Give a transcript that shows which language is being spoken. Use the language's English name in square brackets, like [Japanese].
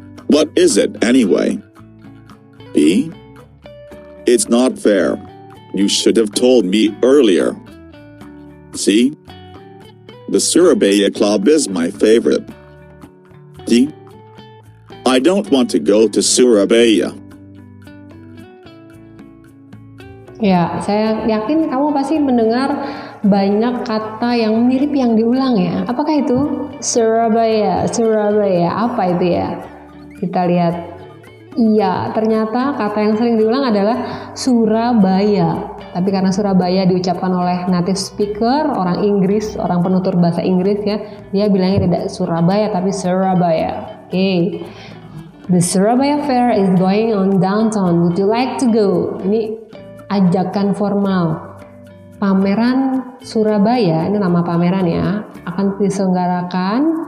[English] What is it anyway? B. It's not fair. You should have told me earlier. C. The Surabaya Club is my favorite. D. I don't want to go to Surabaya. [Indonesian] Ya, saya yakin kamu pasti mendengar banyak kata yang mirip yang diulang ya. Apakah itu? Surabaya, Surabaya, apa itu ya? Kita lihat. Iya, ternyata kata yang sering diulang adalah Surabaya. Tapi karena Surabaya diucapkan oleh native speaker, orang Inggris, orang penutur bahasa Inggris ya, dia bilangnya tidak Surabaya tapi Surabaya. Oke. [English] The Surabaya Fair is going on downtown. Would you like to go? [Indonesian] Ini ajakan formal. Pameran Surabaya, ini nama pameran ya, akan diselenggarakan.